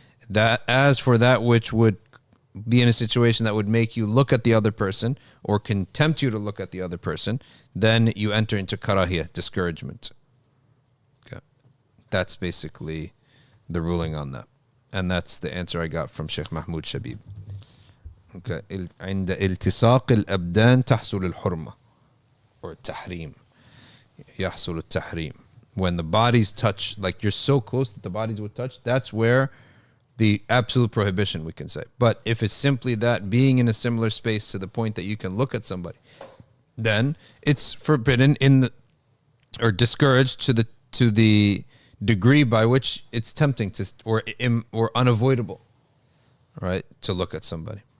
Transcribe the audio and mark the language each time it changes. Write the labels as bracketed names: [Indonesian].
[English] That as for that which would be in a situation that would make you look at the other person or can tempt you to look at the other person, then you enter into karahiyah, discouragement. Okay. That's basically the ruling on that. And that's the answer I got from Sheikh Mahmoud Shabib. Okay. [Arabic] عند التصاق الأبدان تحصل الحرمة [English] or [Arabic] التحريم. يحصل التحريم. [English] When the bodies touch, like you're so close that the bodies would touch, that's where the absolute prohibition, we can say. But if it's simply that being in a similar space to the point that you can look at somebody, then it's forbidden or discouraged to the degree by which it's tempting to or unavoidable, right, to look at somebody.